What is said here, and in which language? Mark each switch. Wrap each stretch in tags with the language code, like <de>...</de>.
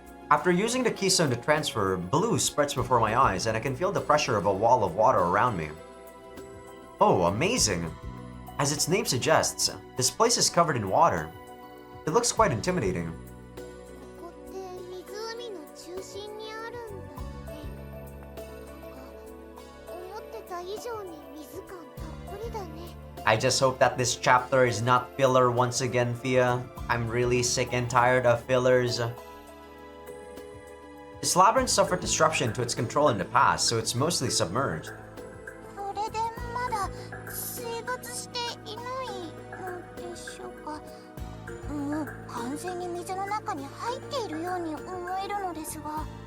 <en>After using the keystone to transfer, blue spreads before my eyes and I can feel the pressure of a wall of water around me. Oh, amazing! As its name suggests, this place is covered in water. It looks quite intimidating.</en> <ja>ここって湖の中心にあるんだよね。思ってた以上に水感たっぷりだね。</ja> <en>I just hope that this chapter is not filler once again, Fia. I'm really sick and tired of fillers. This labyrinth suffered disruption to its control in the past, so it's mostly submerged.</en> <ja>これでまだ生活していないのでしょうか。完全に水の中に入っているように思えるのですが。</ja>